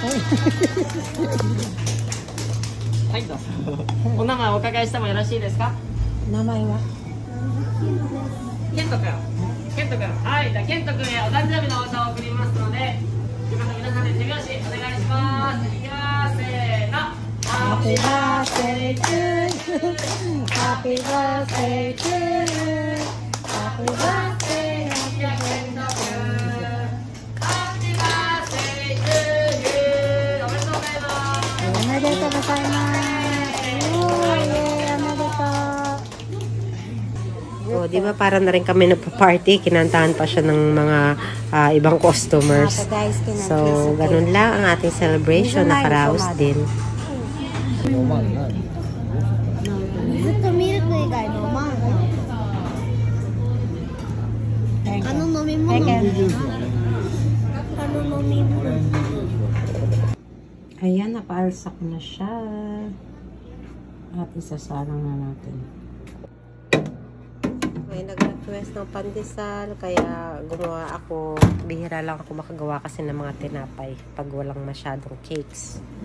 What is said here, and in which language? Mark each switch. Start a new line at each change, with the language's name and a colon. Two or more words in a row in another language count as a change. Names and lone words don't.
Japanese: はい、どうぞ。お名前お伺いしてもよろしいですか？名前はケントくん。ケントくん。はい、じゃあケントくんへお誕生日のお歌を送りますので、よかったら皆さんで手拍子お願いします。いきます。せーの。
English: Happy birthday to you. Happy birthday to you. Happy birthday, happy birthday. Happy birthday to you.
Japanese: おめでとうございます。
Filipino: おめでとうございます。O, di ba para na rin kami nagpa-party, kinantahan pa siya ng mga ibang customers. So, ganun lang ang ating celebration, nakaraos din.
Japanese: ずっとミルク以外飲まんな。あの飲み物。あの飲み物。
Filipino: Ayan, napaalsa ko na siya. At isasalang na natin. May nag-request ng pandesal, kaya gumawa ako. Bihira lang ako makagawa kasi ng mga tinapay pag walang masyadong cakes.